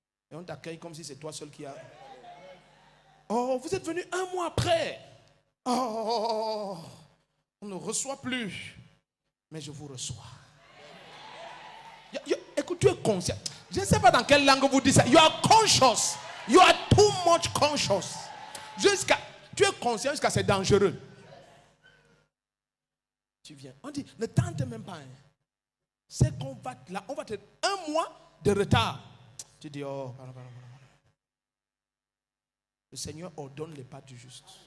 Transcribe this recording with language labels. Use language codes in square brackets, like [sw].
[fr] Et on t'accueille comme si c'est toi seul qui a. Oh, vous êtes venu 1 mois après. Oh, on ne reçoit plus. Mais je vous reçois. Écoute, tu es conscient. Je ne sais pas dans quelle langue vous dites ça. [en] You are conscious. You are too much conscious. [fr] Tu es conscient jusqu'à c'est dangereux. Tu viens. On dit, ne tente même pas. Hein. C'est qu'on va là, on va te 1 mois de retard. Tu dis, oh, pardon. Le Seigneur ordonne les pas du juste.